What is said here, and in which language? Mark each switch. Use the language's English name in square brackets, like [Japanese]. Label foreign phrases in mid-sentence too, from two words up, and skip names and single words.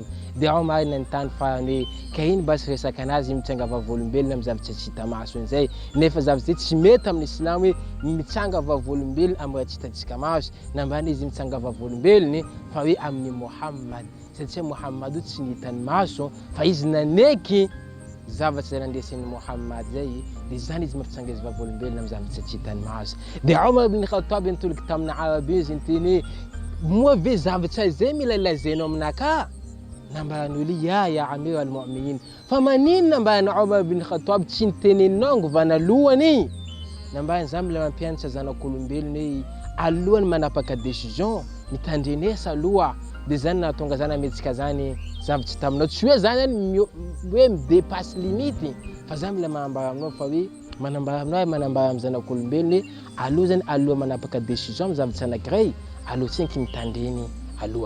[Malagasy] Dia Omar nanontany farany hoe ka ino basy resaka anazy mitsanga vavolombelona amin'ny zavatra tsy hita maso an'izay, nefa zavatra zay tsy mety amin'ny Islamo hoe mitsanga vavolombelona amin'ny raha tsy hitantsika maso, nambany izy mitsanga vavolombelony fa hoe amin'ny Muhammad, satria Muhammad io tsy nihitany maso fa izy naneky zavatra zay nandesin'ny Muhammad zay, dia zany izy mampitsanga izy vavolombelona amin'ny zavatra tsy hitany maso. Dia Omar ibn Khattab nitoloky tamin'ny Arabe izy niteny hoe moa ve zavatra zay mila lazainao aminaka? Nambaran'olo [Arabic] يا أمير المؤمنين, [Malagasy] fa maninona mba na Omar ibn Khattab tsy niteneninao ngovan'alohany? Nambany zany mila mampianatra zanak'olombelona hoe alohany manapaka décision, mitandrenesa aloha. Dia zany nahatonga zany ametsika zany zavatra taminao, tsy hoe zany hoe [French] midépasse limite, [Malagasy] fa zany mila manambara aminao fa hoe manambara aminao manambara amin'ny zanak'olombelona hoe aloha zany aloha manapaka décision amin'ny zavatra anankiray, aloha tsenky mitandreny aloha.